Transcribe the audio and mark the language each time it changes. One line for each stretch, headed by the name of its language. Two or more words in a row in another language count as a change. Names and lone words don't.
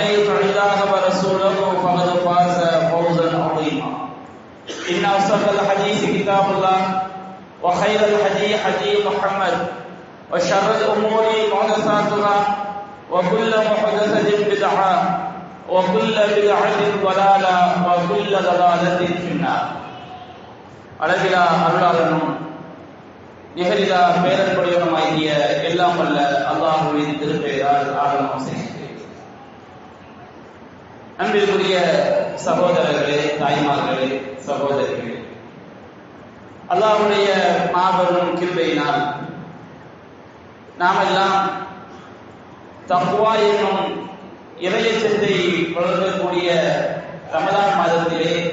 Arabic: يطع الله ورسوله فقد فاز فوزا عظيما إن أصدق الحديث كتاب الله وخير الهدي هدي محمد وشر الأمور محدثاتها وكل محدثة بدعة وكل بدعة ضلالة وكل ضلالة في النار
Tamil: அளவிலா அருளாளனும் நிகரிலா பேரன்புடையவனுமாகிய எல்லாம் வல்ல அல்லாஹ்வின் திருப்பெயரால் ஆரம்பம் செய்கிறேன். அன்பிற்குரிய சகோதரர்களே, தாய்மார்களே, சகோதரிகளே, அல்லாஹ்வுடைய மாபெரும் கிருபையினால் நாமெல்லாம் தக்வா என்னும் இறையச்சத்தை வளர்க்கக்கூடிய ரமலான் மாதத்திலே